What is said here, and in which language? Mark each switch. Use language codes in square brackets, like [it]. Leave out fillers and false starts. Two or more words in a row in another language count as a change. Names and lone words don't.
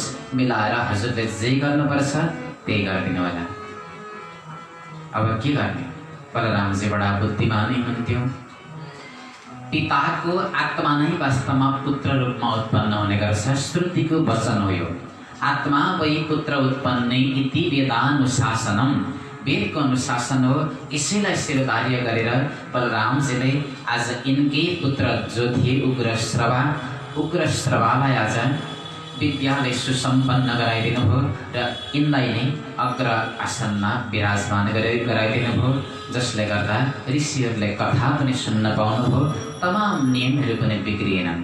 [ne] मिलाएर हजुरले जे गर्नुपर्छ त्यही गरिदिनु होला। अब के गर्ने? बलरामजी बडा बुद्धिमानी हुन्थ्यो। पिताको आत्मा नै वास्तवमा पुत्र रूपमा उत्पन्न हुने गर्छ। श्रुतिको वचन हो यो, [sa] आत्मा वै पुत्र उत्पन्न इति वेदानुशासनम। [ne] वेदको अनुशासन हो। यसैलाई शिरोधार्य गरेर बलरामजीले आज यिनकै पुत्र जो थिए उग्रश्रवालाई आज विद्याले सुसम्पन्न गराइदिनु भयो र यिनलाई नै अग्र आसनमा विराजमान गराइदिनु भयो, जसले गर्दा ऋषिहरूले कथा पनि सुन्न पाउनुभयो, तमाम नियमहरू पनि बिग्रिएनन्।